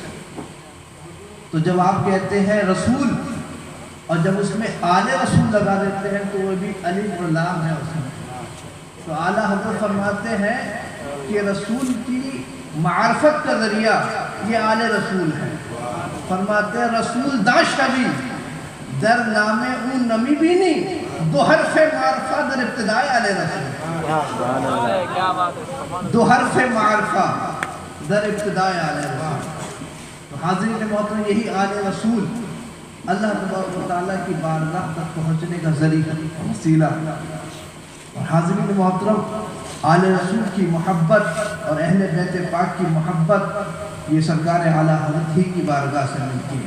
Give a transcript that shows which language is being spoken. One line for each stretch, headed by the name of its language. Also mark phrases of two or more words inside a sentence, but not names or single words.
Urdu: تو جب آپ کہتے ہیں رسول اور جب اس میں آل رسول لگا دیتے ہیں تو وہ بھی الف اور لام ہے اس میں. تو اعلیٰ حضرت فرماتے ہیں کہ رسول کی معرفت کا ذریعہ یہ آل رسول ہے. فرماتے ہیں
Persian: رسول داشتبی در نام اون نمی بینی دو حرف معرفہ در ابتداء آل رسول. دو حرف معرفہ در ابتداء آل رسول.
Urdu: تو حاضرین محترم یہی آل رسول
Arabic: اللہ تبارک و تعالیٰ
Urdu: کی بارگاہ تک پہنچنے کا ذریعہ وسیلہ. اور حاضرین محترم آل رسول کی محبت اور اہل بیت پاک کی محبت یہ سرکار اعلیٰ حضرت ہی کی بارگاہ سے ملتی ہے.